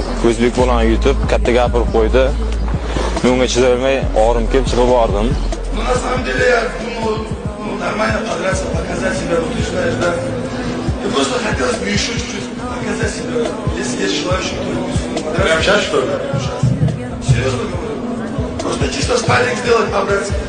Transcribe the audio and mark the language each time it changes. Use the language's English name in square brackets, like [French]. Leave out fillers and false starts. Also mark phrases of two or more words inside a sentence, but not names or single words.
[Uzbek] o'zbek bolani yutib, katta gapirib qo'ydi. Men unga chidaolmay, og'rim kelib chiqib bordim. [Russian] Ну, на самом деле, я думал, нормально подраться, показать себя, вот ты знаешь, да. Мне просто хотелось бы еще чуть-чуть показать себя, если есть желающий кто-нибудь. Прямо сейчас, что ли? Сейчас. Серьезно говорю. Просто чисто спарринг сделать, по-братски.